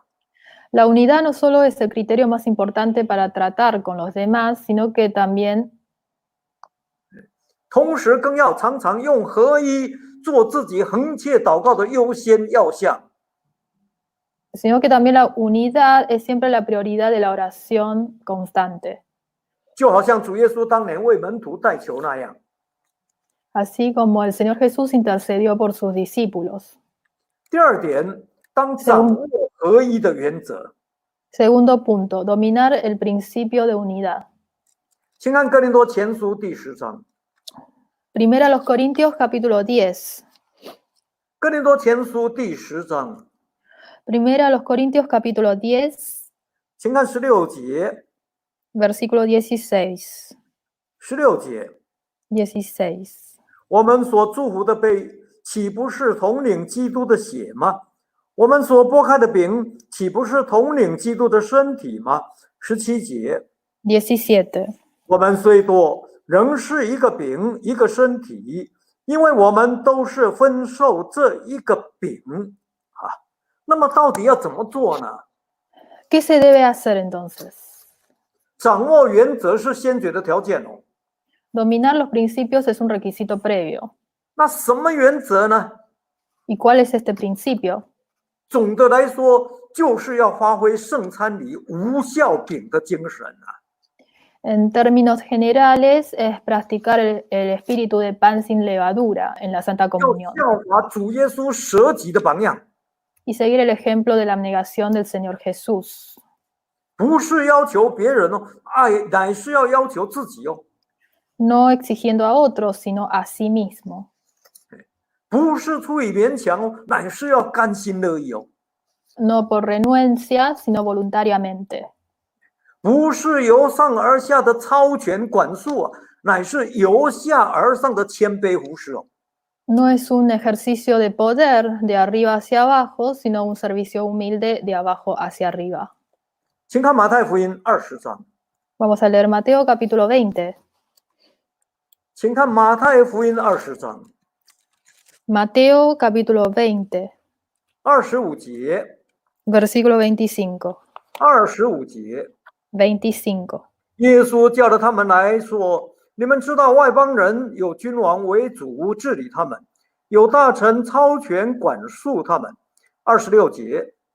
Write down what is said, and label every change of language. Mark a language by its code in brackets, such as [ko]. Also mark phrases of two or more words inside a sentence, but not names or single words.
[es] La unidad no solo es el criterio más importante para tratar con los demás, sino que también [zh] 同时更要常常用合一做自己恒切祷告的优先要项。 [es] sino que también la unidad es siempre la prioridad de la oración constante. [zh] 就好像主耶稣当年为门徒代求那样。 [es] Así como el Señor Jesús intercedió por sus discípulos. [zh] 第二点， 当掌握合一的原则。 [es] Segundo punto, dominar el principio de unidad. [zh] 请看哥林多前书第10章。 [es] Primera a los Corintios capítulo 10. [zh] 哥林多前书第10章， [es] Primera a los Corintios capítulo 10, [zh] 请看16节。 [es] versículo 16. [zh] 16节， [es] 16. [zh] 我们所祝福的杯，岂不是统领基督的血吗？我们所拨开的饼，岂不是统领基督的身体吗？17节， [es] 17. [zh] 我们虽多，仍是一个饼，一个身体，因为我们都是分受这一个饼啊。那么到底要怎么做呢？ [es] ¿Qué se debe hacer entonces? [zh] 掌握原则是先决的条件哦。 [es] Dominar los principios es un requisito previo. [zh] 那什么原则呢？ [es] ¿Y cuál es este principio? [zh] 总的来说，就是要发挥圣餐礼无酵饼的精神啊。 [es] En términos generales, es practicar el espíritu de pan sin levadura en la Santa [zh] 要 [es] Comunión [zh] 效法主耶稣舍己的榜样， [es] y seguir el ejemplo de la abnegación del Señor Jesús. [zh] 不是要求别人哦，乃是要要求自己哦。 [es] No exigiendo a otros, sino a sí mismo. [zh] 不是出于勉强哦，乃是要甘心乐意哦。 [es] No por renuencia, sino voluntariamente. [zh] 不是由上而下的超权管束啊，乃是由下而上的谦卑服侍哦。 [es] No es un ejercicio de poder de arriba hacia abajo, sino un servicio humilde de abajo hacia arriba. [zh] 请看马太福音20章， [es] Vamos a leer Mateo capítulo 20. [zh] 请看马太福音20章 [es] Mateo capítulo 20, [zh] 25 节， [es] versículo 25. [zh] 25节。 [es] 25. [zh] 耶稣叫了他们来说：“你们知道外邦人有君王为主治理他们，有大臣超权管束他们。26节，